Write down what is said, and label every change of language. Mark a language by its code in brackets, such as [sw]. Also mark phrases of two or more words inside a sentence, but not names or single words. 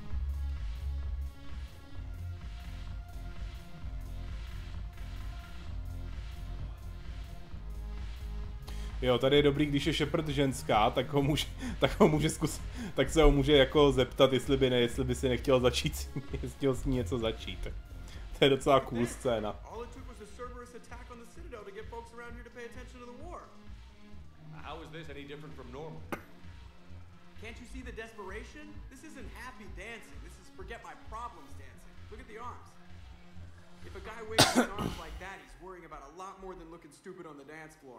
[cs] Jo, tady je dobrý, když je Shepard ženská, tak se ho může jako zeptat, jestli by si nechtěl začít, jestli s ní něco začít. To je docela cool scéna. [en] How is this any different from normal? Can't you see the desperation? This isn't happy dancing. This is forget my problems dancing. Look at the arms. If a guy waves his arms like that, he's worrying about a lot more than looking stupid on the dance floor.